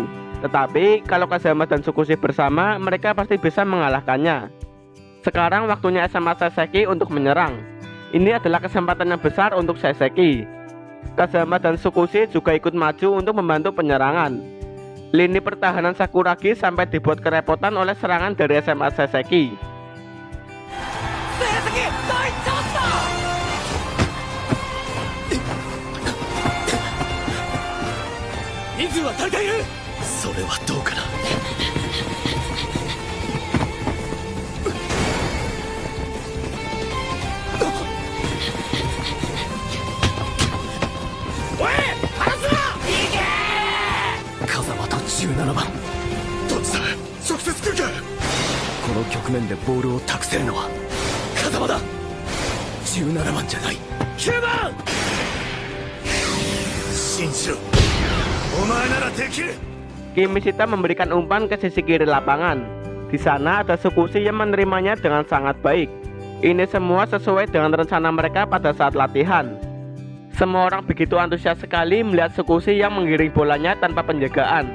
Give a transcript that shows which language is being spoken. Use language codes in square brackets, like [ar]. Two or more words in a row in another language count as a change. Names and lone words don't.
[id] Tetapi kalau Kazama dan Tsukushi bersama, mereka pasti bisa mengalahkannya. Sekarang waktunya SMA Saseki untuk menyerang. Ini adalah kesempatan yang besar untuk Saseki. Kazama dan Tsukushi juga ikut maju untuk membantu penyerangan. Lini pertahanan Sakuragi sampai dibuat kerepotan oleh serangan dari SMA Saseki. [ja] 人数は足りている。それはどうかな。おい離すな。行け。風間と17番どっちだ。直接来るか。この局面でボールを託せるのは風間だ。17番じゃない。9番信じろ。 [id] Kimishita memberikan umpan ke sisi kiri lapangan. Di sana ada Tsukushi yang menerimanya dengan sangat baik. Ini semua sesuai dengan rencana mereka pada saat latihan. Semua orang begitu antusias sekali melihat Tsukushi yang menggiring bolanya tanpa penjagaan.